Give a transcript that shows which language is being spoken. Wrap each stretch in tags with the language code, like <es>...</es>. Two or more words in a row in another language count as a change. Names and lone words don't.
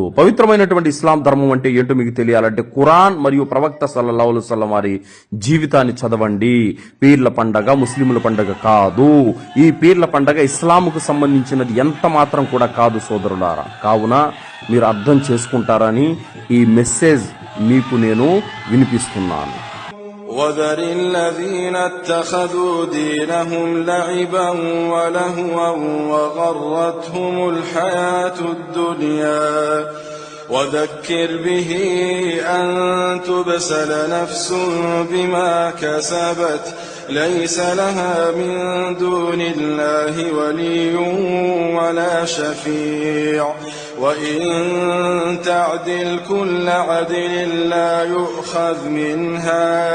<te>పవిత్రమైనటువంటి ఇస్లాం ధర్మం అంటే ఏంటో మీకు తెలియాలంటే ఖురాన్ మరియు ప్రవక్త</te> <ar>صلى الله عليه وسلم</ar> <te>వారి జీవితాన్ని చదవండి. పీర్ల పండగ ముస్లిముల పండగ కాదు. ఈ పీర్ల పండగ ఇస్లాంకు సంబంధించినది ఎంత మాత్రం కూడా కాదు సోదరులారా. కావున మీరు అర్థం చేసుకుంటారని ఈ మెసేజ్ మీకు నేను వినిపిస్తున్నాను.</te> <ar>وذر الذين اتخذوا دينهم لعبا ولهوا وغرتهم الحياة الدنيا وذكر به أن تبسل نفس بما كسبت ليس لها من دون الله ولي ولا شفيع وإن تعدل كل عدل لا يؤخذ منها</ar>